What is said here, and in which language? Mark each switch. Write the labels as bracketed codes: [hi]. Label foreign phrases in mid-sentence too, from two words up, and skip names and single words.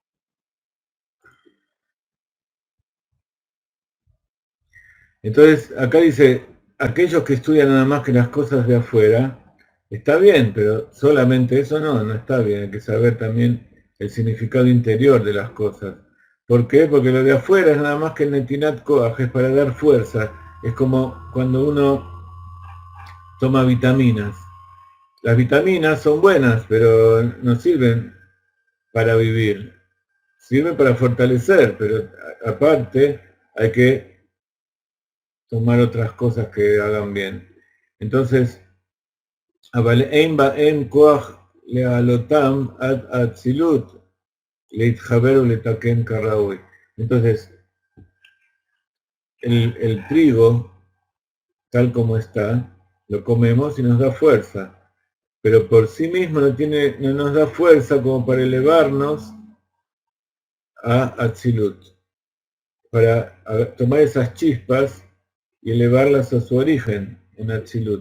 [es] Entonces, acá dice, aquellos que estudian nada más que las cosas de afuera, está bien, pero solamente eso no está bien. Hay que saber también el significado interior de las cosas. ¿Por qué? Porque lo de afuera es nada más que [he] נתינת כח, [es] es para dar fuerza. Es como cuando uno toma vitaminas. Las vitaminas son buenas, pero no sirven para vivir. Sirven para fortalecer, pero aparte hay que tomar otras cosas que hagan bien. Entonces, [he] אבל אין בהם כוח להעלותם עד האצילות, להתחבר ולתקן כראוי. [es] Entonces, el trigo, tal como está, lo comemos y nos da fuerza, pero por sí mismo no nos da fuerza como para elevarnos a Atzilut, para tomar esas chispas y elevarlas a su origen en Atzilut.